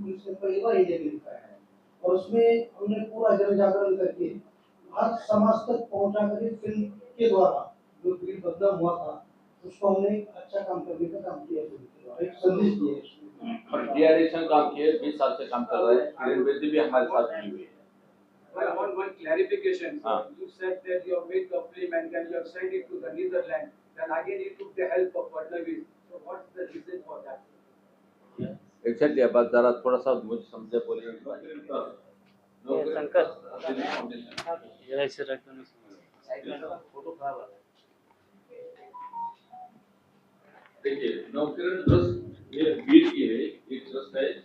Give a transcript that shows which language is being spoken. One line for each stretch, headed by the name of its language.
Hindi: Beat police ने पहली बार ये दिखाया है और उसमें हमने पूरा जन जागरण करके हर समाज तक पहुंचा कर फिल्म के द्वारा जो बीट बदनाम हुआ था उसको हमने अच्छा काम करने का काम किया, एक संदेश दिया। और डीआरएक्शन काम किए 20 साल से काम कर रहे हैं। किरण बेदी भी हमारे साथ जुड़ी हुई है।
English: One clarification. You said that you have made the film and then you have sent it to the Netherlands. Then again you took the help of Fadnavis. So what's the reason for that?
Hindi: Exactly अब जरा थोड़ा सा मुझे समझे बोलिए। शंकर ये ऐसे रखना फोटो खराब है। देखिए नौकिरण ट्रस्ट ये बीट की है, एक ट्रस्ट है।